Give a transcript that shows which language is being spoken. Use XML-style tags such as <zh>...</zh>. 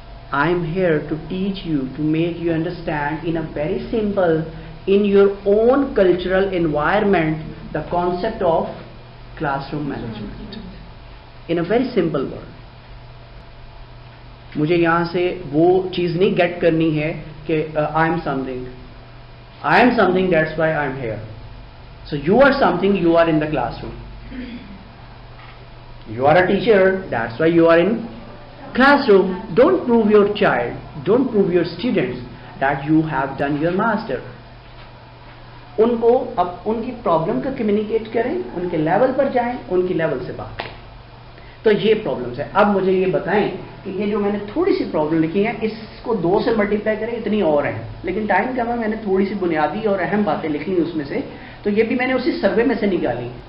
<en>I am here to teach you, to make you understand in a very simple, in your own cultural environment, the concept of classroom management. In a very simple word.</en> <ur>مجھے یہاں سے وہ چیز نہیں get کرنی ہے کہ</ur> <en>I am something. I am something, that's why I am here. So you are something, you are in the classroom. You are a teacher, that's why you are in classroom. Don't prove your child, don't prove your students that you have done your master.</en> <ur>ان کو اب ان کی problem کو communicate کریں, ان کے level پر جائیں, ان کی level سے بات کریں. تو یہ پرابلمس ہے. اب مجھے یہ بتائیں کہ یہ جو میں نے تھوڑی سی پرابلم لکھی ہیں اس کو 2 سے ملٹیپلائی کریں, اتنی اور ہیں, لیکن ٹائم کم ہے, میں نے تھوڑی سی بنیادی اور اہم باتیں لکھ لی اس میں سے, تو یہ بھی میں نے اسی سروے میں سے نکالی.</ur>